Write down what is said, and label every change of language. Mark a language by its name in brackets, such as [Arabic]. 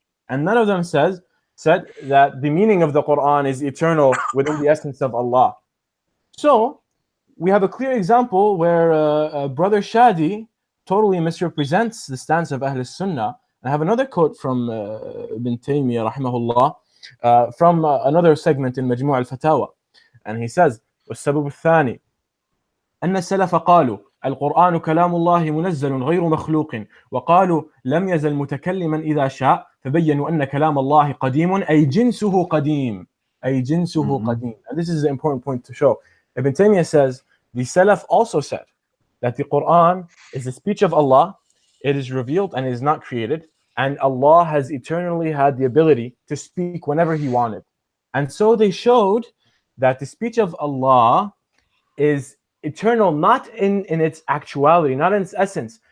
[English] And none of them said that the meaning of the Quran is eternal within the essence of Allah. So, we have a clear example where Brother Shadi totally misrepresents the stance of Ahl Sunnah. I have another quote from Ibn Taymiyyah rahimahullah. from another segment in [Arabic] مجموع الفتاوى, [English] and he says [Arabic] والسبب الثاني أن السلف قالوا القرآن كلام الله منزل غير مخلوق وقالوا لم يزل متكلما إذا شاء فبينوا أن كلام الله قديم أي جنسه قديم أي جنسه قديم. [English] And this is the important point to show. Ibn Taymiyyah says the Salaf also said that the Quran is the speech of Allah, it is revealed and is not created, and Allah has eternally had the ability to speak whenever He wanted. And so they showed that the speech of Allah is eternal, not in its actuality, not in its essence.